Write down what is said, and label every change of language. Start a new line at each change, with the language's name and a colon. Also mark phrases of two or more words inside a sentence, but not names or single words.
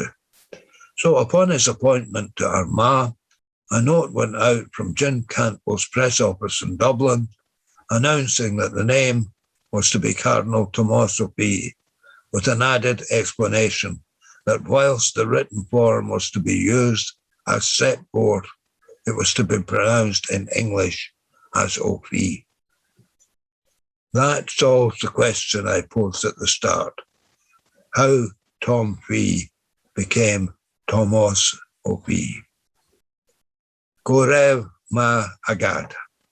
English: So upon his appointment to Armagh, a note went out from Jim Campbell's press office in Dublin announcing that the name was to be Cardinal Tomás Ó Fiaich, with an added explanation that whilst the written form was to be used as set forth, it was to be pronounced in English as Ó Fiaich. That solves the question I posed at the start, how Tom Fiaich became Tomás Ó Fiaich.
Irish: Go raibh ma agad.